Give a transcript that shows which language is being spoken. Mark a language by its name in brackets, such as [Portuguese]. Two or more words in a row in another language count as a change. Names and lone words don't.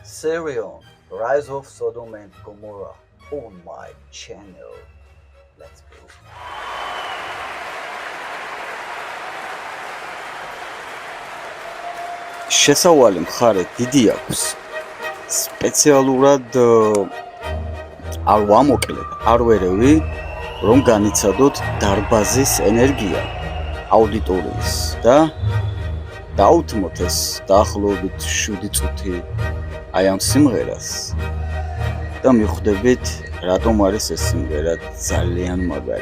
[English] Serion, Rise of Sodom and Gomorrah on my channel. Let's go. [Georgian] შესავალი მხარე დიდი აქვს. სპეციალურად არ ვამოკლებ, არ ვერევი, რომ განიცადოთ დარბაზის ენერგია აუდიტორიის და დაუთმოთ ეს დაახლოებით 7 წუთი აი ამ სიმღერას და მიხვდებით რატომ არის ეს სიმღერა ძალიან მაგარი.